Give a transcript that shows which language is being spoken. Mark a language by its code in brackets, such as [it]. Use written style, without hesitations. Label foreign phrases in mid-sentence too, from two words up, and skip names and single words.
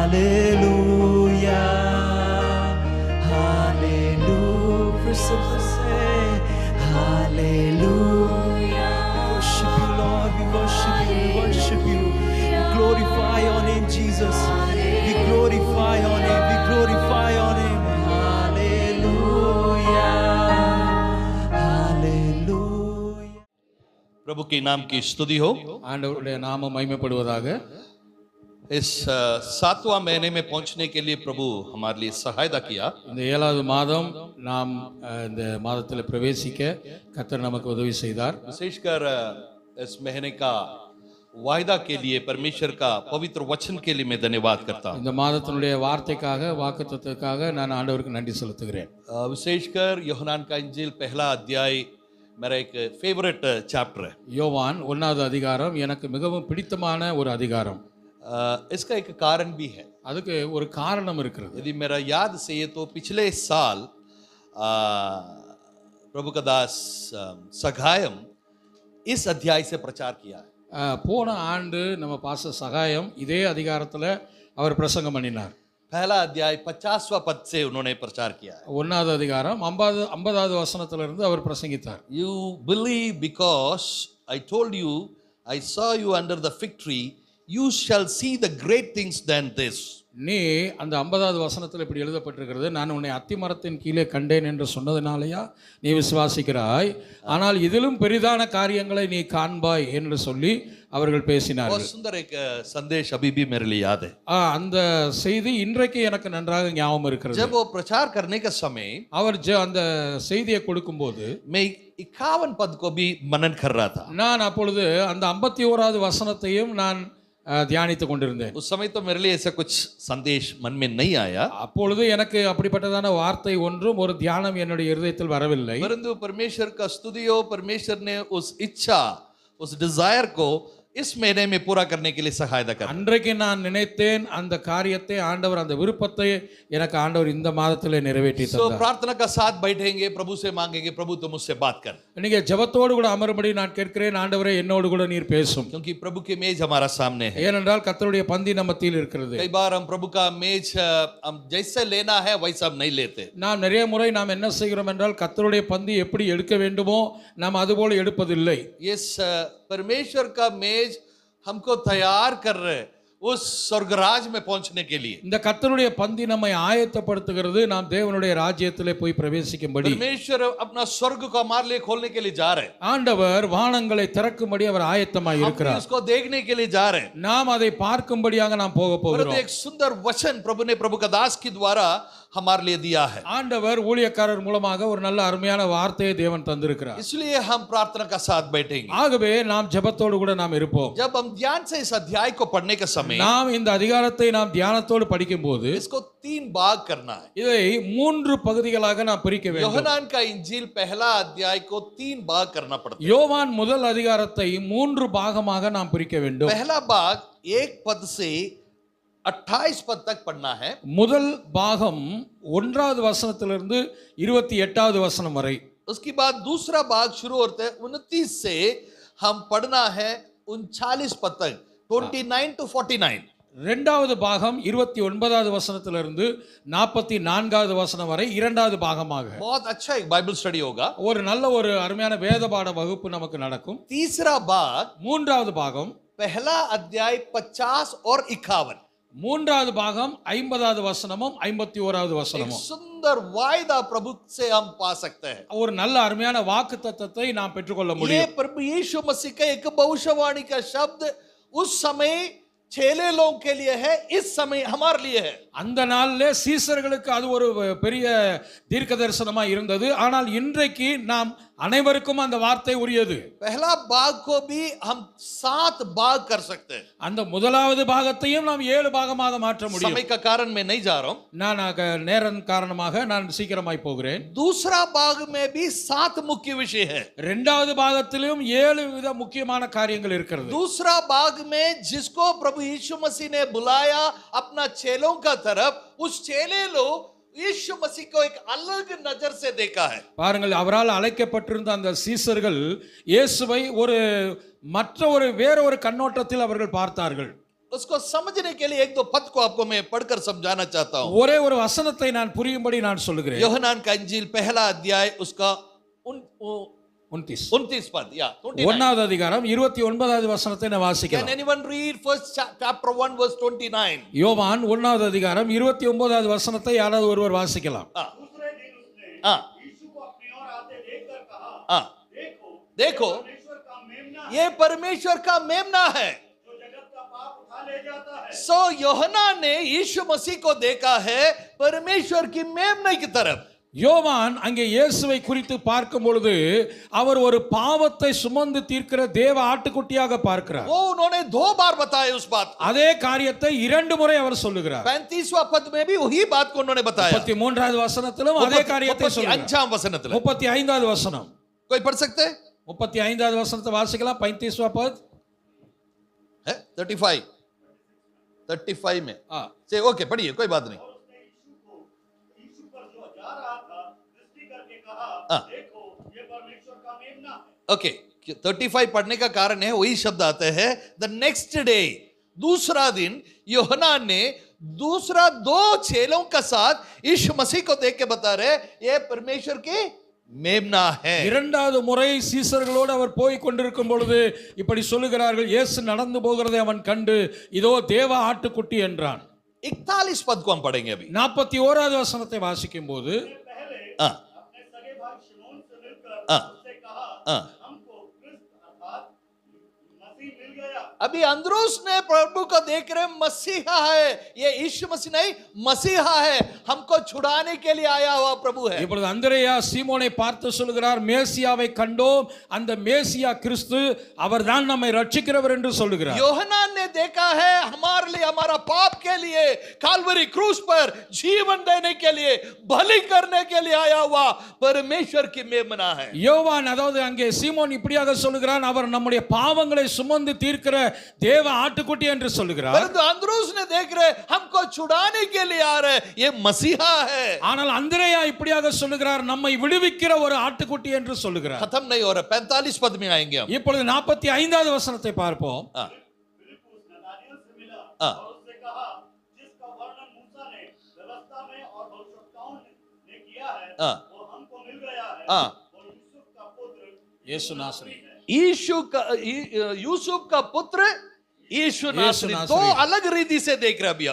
[en] Hallelujah. We worship you, Lord. We worship you. We worship you. We glorify your name, Jesus. We glorify your name. We glorify your name. Hallelujah. Hallelujah. [hi] प्रभु के नाम की स्तुति हो। [ta] ஆண்டவருடைய நாமம் மகிமைப்படுவதாக. [hi] इस 7वां महीने में पहुंचने के लिए प्रभु हमारे लिए सहायता किया। [ta] இந்த 7வது மாதம் நாம் இந்த மாதத்தில் பிரவேசிக்க கர்த்தர் நமக்கு உதவி செய்தார். [hi] विशेषकर इस महीने का वायदा के लिए परमेश्वर का पवित्र वचन के लिए मैं धन्यवाद करता हूं। [ta] இந்த மாதத்தினுடைய வார்த்தைக்காக வாக்குத்தத்தத்துக்காக நான் ஆண்டவருக்கு நன்றி செலுத்துகிறேன். [hi] विशेषकर यूहन्ना का इंजील पहला अध्याय मेरा एक [en] favorite chapter [hi] है। [ta] யோவான் 1வது அதிகாரம் எனக்கு மிகவும் பிடித்தமான ஒரு அதிகாரம். [hi] इसका एक कारण भी है। [ta] அதுக்கு ஒரு காரணம் இருக்கிறது. [hi] यदि मेरा याद से ये तो पिछले साल प्रभु का दास सगायम इस अध्याय से प्रचार किया है। [ta] போன ஆண்டு நம்ம பாஸ்டர் சகாயம் இதே அதிகாரத்தில் அவர் பிரசங்கம் பண்ணினார். [hi] पहला अध्याय 50वां पद से उन्होंने प्रचार किया है। [ta] 1வது அதிகாரம் 50வது வசனத்திலிருந்து அவர் பிரசங்கித்தார். [en] You believe because I told you I saw you under the fig tree, you shall see the great things than this. [ta] நீ அந்த 50வது வசனத்தில் இப்படி எழுதப்பட்டிருக்கிறது, நான் உன்னை அத்திமரத்தின் கீழே கண்டேன் என்று சொன்னதினாலேயா நீ விசுவாசிக்கிறாய், ஆனால் இதிலும் பெரிதான காரியங்களை நீ காண்பாய் என்று சொல்லி அவர்கள் பேசினார்கள். [hi] बहुत सुंदर एक संदेश अभी भी मेरे लिए याद है। [ta] அந்த செய்தி இன்றைக்கு எனக்கு நன்றாக ஞாபகம் இருக்கிறது. [hi] जब वो प्रचार करने का समय [ta] அவர் அந்த செய்தியை கொடுக்கும்போது [hi] मैं 51 पद को भी मनन कर रहा था। [ta] நான் அப்பொழுது அந்த 51வது வசனத்தையும் நான் தியானித்து கொண்டிருந்தேன். [hi] उस समय तो मेरे लिए ऐसा कुछ संदेश मन में नहीं आया, [ta] அப்பொழுது எனக்கு அப்படிப்பட்டதான வார்த்தை ஒன்றும் ஒரு தியானம் என்னுடைய இருதயத்தில் வரவில்லை. [hi] परंतु परमेश्वर का स्तुति हो, परमेश्वर ने उस इच्छा उस डिजायर को इस महीने में पूरा करने के लिए सहायता कर। [ta] அன்றைக்கு நான் நினைத்தேன் அந்த காரியத்தை ஆண்டவர் அந்த விருப்பத்தை எனக்கு ஆண்டவர் இந்த மாதத்திலே நிறைவேற்றி தந்தார். [hi] प्रार्थना का साथ बैठेंगे, प्रभु से मांगेंगे, प्रभु तुम मुझसे बात कर। [ta] நீங்க ஜெபத்தோடு கூட அமரும்படி நான் கேட்கிறேன், ஆண்டவரே என்னோடு கூட நீர் பேசும். [hi] क्योंकि प्रभु के मेज हमारा सामने है। [ta] ஏனென்றால் கர்த்தருடைய பந்தி நம்ம மத்தியில் இருக்கிறது. [hi] कई बार हम प्रभु का मेज हम जैसे लेना है वैसा हम नहीं लेते। [ta] நாம் நிறைய முறை நாம் என்ன செய்கிறோம் என்றால் கர்த்தருடைய பந்தி எப்படி எடுக்க வேண்டுமோ நாம் அதுபோல எடுப்பதில்லை. [hi] इस परमेश्वर का मेज हमको तैयार कर रहे उस स्वर्गराज में पहुंचने के लिए। [ta] இந்த கர்த்தருடைய பந்தி நம்மை ஆயத்தப்படுத்துகிறது நாம் தேவனுடைய ராஜ்யத்திலே போய் பிரவேசிக்கும்படி. [hi] परमेश्वर अपना स्वर्ग को हमारे लिए खोलने के लिए जा रहे हैं। [ta] ஆண்டவர் வானங்களை திறக்கும்படி அவர் ஆயத்தமாய் இருக்கிறார். [hi] उसको देखने के लिए जा रहे हैं। [ta] நாம் அதை பார்க்கும்படியாக நாம் போக போகிறோம். [hi] एक सुंदर वचन प्रभु ने प्रभु का दास के द्वारा हमारे लिए दिया है। [ta] ஆண்டவர் ஊழியக்காரர் மூலமாக ஒரு நல்ல அருமையான வார்த்தையை தேவன் தந்திருக்கிறார். [hi] इसलिए हम प्रार्थना का साथ बैठेंगे। [ta] ஆகவே நாம் ஜெபத்தோடு கூட நாம் இருப்போம். [hi] जब हम ध्यान से इस अध्याय को पढ़ने के समय [ta] நாம் இந்த அதிகாரத்தை நாம் தியானத்தோடு படிக்கும்போது [hi] इसको 3 भाग करना है। [ta] இதை 3 பகுதிகளாக நாம் பிரிக்க வேண்டும். [hi] यूहन्ना का इंजील पहला अध्याय को 3 भाग करना पड़ता है। [ta] யோவான் முதல் அதிகாரத்தை 3 பாகமாக நாம் பிரிக்க வேண்டும். [hi] पहला भाग 1 पद से 28 पद तक पढ़ना है। [ta] முதல் பாகம் 1வது வசனத்திலிருந்து 28வது வசனம் வரை. [hi] उसके बाद दूसरा भाग शुरू होता है 29 से हम पढ़ना है 39 पद तक, 29 to 49। [ta] இரண்டாவது பாகம் 29வது வசனத்திலிருந்து 44வது வசனம் வரை இரண்டாவது பாகமாக. [hi] बहुत अच्छा एक [en] Bible study [hi] होगा। [ta] ஒரு நல்ல ஒரு அருமையான வேத பாட வகுப்பு நமக்கு நடக்கும். [hi] तीसरा भाग [ta] மூன்றாவது பாகம் [hi] पहला अध्याय 50 और 51। [ta] மூன்றாவது பாகம் 50வது வசனமும் 51வது [hi] एक [ta] வசனமும். [hi] सुंदर वायदा प्रभु से हम पा सकते हैं। [ta] ஒரு நல்ல அருமையான வாக்குத்தத்தத்தை நாம் பெற்றுக்கொள்ள [hi] ये [ta] முடியும். [hi] प्रभु यीशु मसीह का एक भविष्यवाणी का शब्द उस समय छेले लोगों के लिए है, इस समय हमारे लिए है। [ta] அந்த நாளிலே சீசர்களுக்கு அது ஒரு பெரிய தீர்க்க தரிசனமா இருந்தது. ஆனால் இன்றைக்கு நாம் அனைவருக்கும் அந்த வார்த்தை உரியது. [hi] पहला भाग को भी हम 7 भाग कर सकते हैं। [ta] அந்த முதலாவது பாகத்தையும் நாம் 7 பாகமாக மாற்ற முடியும். [hi] समय का कारण मैं नहीं जा रहा हूं। [ta] நான் நேரம் காரணமாக நான் சீக்கிரமாய் போகிறேன். [hi] दूसरा भाग में भी 7 मुख्य विषय है। [ta] இரண்டாவது பாகத்திலும் 7 வித முக்கியமான காரியங்கள் இருக்கிறது. [hi] दूसरा भाग में जिसको प्रभु यीशु मसीह ने बुलाया अपना चेलों का तरफ, उस चेले लोग यीशु मसीह को एक अलग नजर से देखा है। [ta] பாருங்கள், அவரால் அழைக்கப்பட்டிருந்த அந்த சீசர்கள் இயேசுவை ஒரு மற்ற ஒரு வேற ஒரு கண்ணோட்டத்தில் அவர்கள் பார்த்தார்கள். [hi] उसको समझने के लिए एक दो पद को आपको मैं पढ़कर समझाना चाहता हूं। [ta] ஒரே ஒரு வசனத்தை நான் புரியும்படி நான் சொல்லுகிறேன். [hi] யோहनान का इंजील पहला अध्याय उसका 29 29 पद या 29। [ta] ஒன்னாவது அதிகாரம் 29வது வசனத்தை நான் [en] Can [ta] வாசிக்கலாம். [en] anyone read first chapter 1 verse 29? [ta] யோவான் 1வது அதிகாரம் 29வது வசனத்தை யாராவது ஒருவர் வாசிக்கலாம். [hi] हाँ हाँ देखो ये परमेश्वर का मेमना है। सो योहना ने यीशु मसीह को देखा है परमेश्वर की मेमने की तरफ। [ta] யோவான் அங்கே இயேசுவை குறித்து பார்க்கும் பொழுது அவர் ஒரு பாவத்தை சுமந்து தீர்க்கிற தேவ ஆட்டுக்குட்டியாக பார்க்கிறார். [hi] वो उन्होंने 2 बार बताया उस बात को। [ta] அதே காரியத்தை 2 முறை அவர் சொல்லுகிறார். [hi] 35वां पद में भी वही बात को उन्होंने बताया। [ta] 33வது வசனத்திலும் அதே காரியத்தை சொல்லுகிறார். [hi] 35वां वचनத்தில் [ta] 35வது வசனம். [hi] कोई पढ़ सकते हैं? [ta] 35வது வசனத்தை வாசிக்கலாம். [hi] 35वां पद है 35 में। हाँ से ओके पढ़िए, कोई बात नहीं। ओके 35 पढ़ने का कारण है वही शब्द आते हैं [en] the next day, [hi] दूसरा दिन योहना ने दूसरा 2 चेलों का साथ यीशु मसीह को देख के बता रहे ये परमेश्वर की मेमना है। [ta] இரண்டாவது முறை சீசர்களோடு அவர் போய் கொண்டிருக்கும் பொழுது இப்படி சொல்லுகிறார்கள், இயேசு நடந்து போகிறதை அவன் கண்டு இதோ தேவ ஆட்டுக்குட்டி என்றான். [hi] 41 पद को हम पढ़ेंगे अभी। [ta] 41வது வசனத்தை வாசிக்கும் போது [hi] अभी अंद्रुस ने प्रभु को देख रहे मसीहा है, ये यीशु मसीह नहीं मसीहा है, हमको छुड़ाने के लिए आया हुआ प्रभु है। [ta] இப்பொழுது அந்திரேயா சீமோனை பார்த்து சொல்லுகிறார், மேசியாவை கண்டோம், அந்த மேசியா கிறிஸ்து அவர்தான் நம்மை ரட்சிக்கிறவர் என்று சொல்லுகிறார். [hi] யோहनान ने देखा है हमारे लिए, हमारा पाप के लिए काल्वरी क्रूस पर जीवन देने के लिए बलि करने के लिए आया हुआ परमेश्वर की मेमना है। [ta] யோவான் அதாவது அங்கே சீமோன் இப்படியாக சொல்லுகிறான், அவர் நம்முடைய பாவங்களை சுமந்து தீர்க்கிற தேவ ஆட்டுக்குட்டி என்று சொல்லுகிறார். [hi] परंतु अंद्रुस ने देख रहे हमको छुड़ाने के लिए आ रहे ये मसीहा है। [ta] ஆனால் அந்திரேயா இப்படியாக சொல்லுகிறார், நம்மை விடுவிக்கிற ஒரு ஆட்டுக்குட்டி என்று சொல்லுகிறார். [hi] खत्म नहीं हो रहा, 45 पद में आएंगे हम। [ta] இப்பொழுது 45வது வசனத்தை பார்ப்போம். [hi] यीशु नासरी, यूसुफ का पुत्र यीशु नासरी, 2 अलग रीति से देख रहे अभी